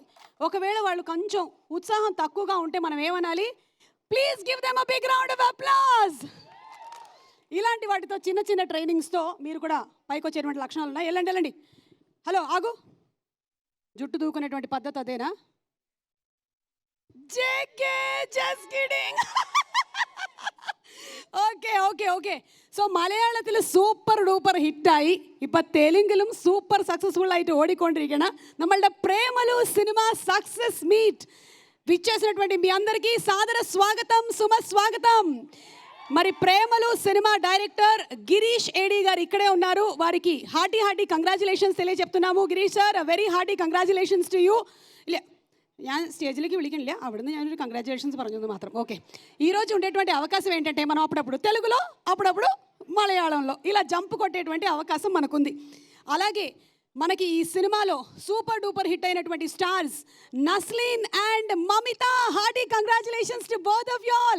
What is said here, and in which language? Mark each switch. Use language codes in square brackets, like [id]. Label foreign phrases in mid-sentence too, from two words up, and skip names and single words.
[te] ఒకవేళ వాళ్ళు కొంచెం ఉత్సాహం తక్కువగా ఉంటే మనం ఏమనాలి? [en] Please give them a big round of applause. [te] ఇలాంటి వాటితో చిన్న చిన్న ట్రైనింగ్స్తో మీరు కూడా పైకి వచ్చేటువంటి లక్షణాలు ఉన్నాయి. వెళ్ళండి. హలో, ఆగు. జుట్టు దూకునేటువంటి పద్ధతి అదేనా? [ml] ഓക്കെ. സോ മലയാളത്തിൽ [en] super duper [ml] ഹിറ്റായി ഇപ്പം തെലുങ്കിലും [en] super successful [ml] ആയിട്ട് ഓടിക്കൊണ്ടിരിക്കണം നമ്മളുടെ പ്രേമലു സിനിമ [te] సక్సెస్ మీట్ విచ్చేసినటువంటి మీ అందరికీ సాదర స్వాగతం, సుస్వాగతం. మరి ప్రేమలు సినిమా డైరెక్టర్ గిరీష్ ఏడి గారు ఇక్కడే ఉన్నారు. వారికి [en] hearty congratulations [te] తెలియజెప్తున్నాము. గిరీష్ సార్, [en] Very hearty congratulations to you. [ml] ഞാൻ സ്റ്റേജിലേക്ക് വിളിക്കണില്ല, അവിടുന്ന് ഞാനൊരു കൺഗ്രാറ്റുലേഷൻസ് പറഞ്ഞത് മാത്രം. [te] ఓకే, ఈరోజు ఉండేటువంటి అవకాశం ఏంటంటే మనం అప్పుడప్పుడు తెలుగులో, అప్పుడప్పుడు మలయాళంలో ఇలా జంప్ కొట్టేటువంటి అవకాశం మనకుంది. అలాగే మనకి ఈ సినిమాలో [en] super duper hit [te] అయినటువంటి స్టార్స్ నస్లీన్ అండ్ మమిత. [en] Hearty congratulations to both of you all.